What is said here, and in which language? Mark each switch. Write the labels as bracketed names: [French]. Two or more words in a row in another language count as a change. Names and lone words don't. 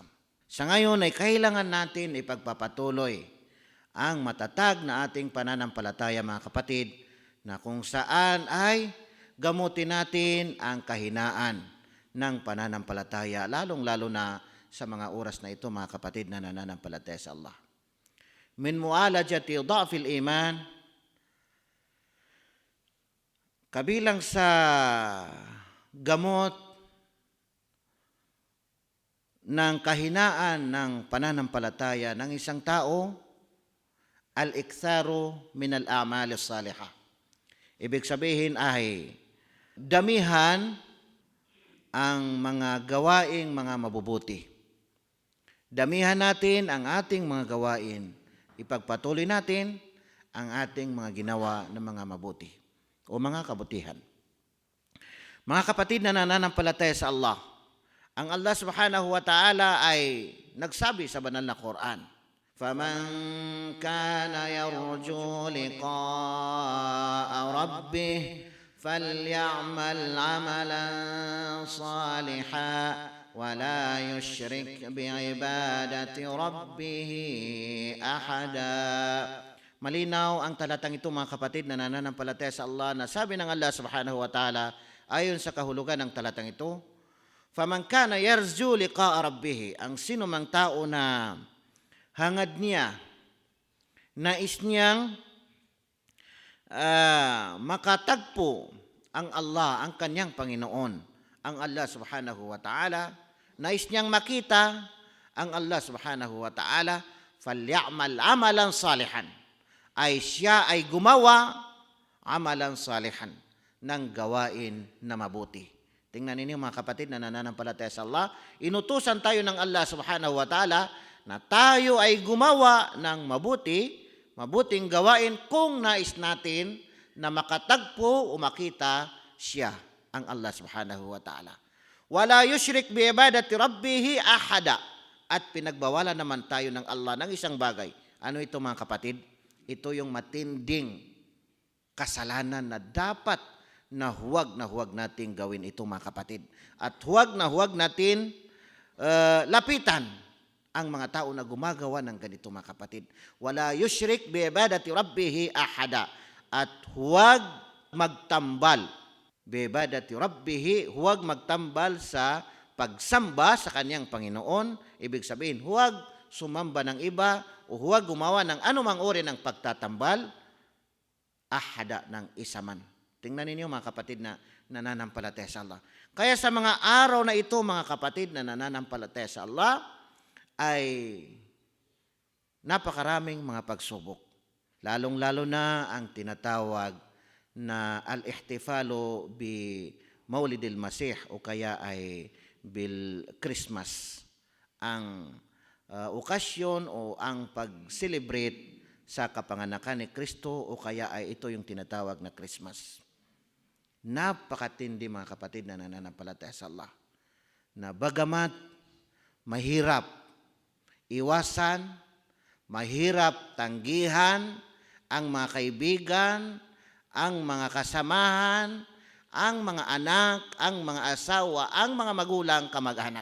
[Filipino] Sa ngayon ay kailangan natin ipagpapatuloy ang matatag na ating pananampalataya mga kapatid, na kung saan ay gamutin natin ang kahinaan ng pananampalataya, lalong-lalo na sa mga oras na ito mga kapatid na nananampalataya sa Allah. [Arabic] من معالجة ضعف الإيمان, [Filipino] kabilang sa gamot ng kahinaan ng pananampalataya ng isang tao, [Arabic] الإكثار من الأعمال الصالحة. [Filipino] Ibig sabihin ay damihan ang mga gawaing mga mabubuti. Damihan natin ang ating mga gawain. Ipagpatuloy natin ang ating mga ginawa ng mga mabuti o mga kabutihan. Mga kapatid na nananampalataya sa Allah, ang Allah [Arabic] سبحانه وتعالى [Filipino] ay nagsabi sa banal na Quran, [Arabic] فَمَنْ كَانَ يَرْجُو لِقَاءَ رَبِّهِ فَلْيَعْمَلْ عَمَلًا صَالِحًا وَلَا يُشْرِكْ بِعِبَادَةِ رَبِّهِ أَحَدًا. [Filipino] Malinaw ang talatang ito mga kapatid na nananampalataya sa Allah, na sabi ng Allah [Arabic] سبحانه وتعالى [Filipino] ayon sa kahulugan ng talatang ito, [Arabic] فَمَنْ كَانَ يَرْجُو لِقَاءَ رَبِّهِ, [Filipino] ang sino mang tao na hangad niya, nais niyang makatagpo ang Allah, ang kanyang Panginoon, ang Allah [Arabic] سبحانه وتعالى, [Filipino] nais niyang makita ang Allah [Arabic] سبحانه وتعالى, فَلْيَعْمَلْ عَمَلًا صَالِحًا, [Filipino] ay siya ay gumawa [Arabic] عملا صالحا, [Filipino] ng gawain na mabuti. Tingnan ninyo mga kapatid na nananampalataya sa Allah, inutusan tayo ng Allah [Arabic] سبحانه وتعالى [Filipino] na tayo ay gumawa ng mabuting gawain kung nais natin na makatagpo o makita siya, ang Allah [Arabic] سبحانه وتعالى. ولا يشرك بعبادة ربه أحدا, [Filipino] at pinagbawalan naman tayo ng Allah ng isang bagay. Ano ito mga kapatid? Ito yung matinding kasalanan na dapat na huwag nating gawin ito mga kapatid. At huwag natin lapitan ang mga tao na gumagawa ng ganito mga kapatid. [Arabic] ولا يشرك بعبادة ربه أحدا, [Filipino] at huwag magtambal [Arabic] بعبادة ربه, [Filipino] huwag magtambal sa pagsamba sa kanyang Panginoon. Ibig sabihin, huwag sumamba ng iba o huwag gumawa ng anumang uri ng pagtatambal, ahada, ng isa man. Tingnan ninyo mga kapatid na nananampalataya sa Allah. Kaya sa mga araw na ito mga kapatid na nananampalataya sa Allah, ay napakaraming mga pagsubok. Lalong-lalo na ang tinatawag na [Arabic] الاحتفال بمولد المسيح [Filipino] o kaya ay bil Christmas. Ang okasyon o ang pag-celebrate sa kapanganakan ni Kristo o kaya ay ito yung tinatawag na Christmas. Napakatindi mga kapatid na nananampalataya sa Allah, na bagamat mahirap iwasan, mahirap tanggihan ang mga kaibigan, ang mga kasamahan, ang mga anak, ang mga asawa, ang mga magulang, kamag-anak.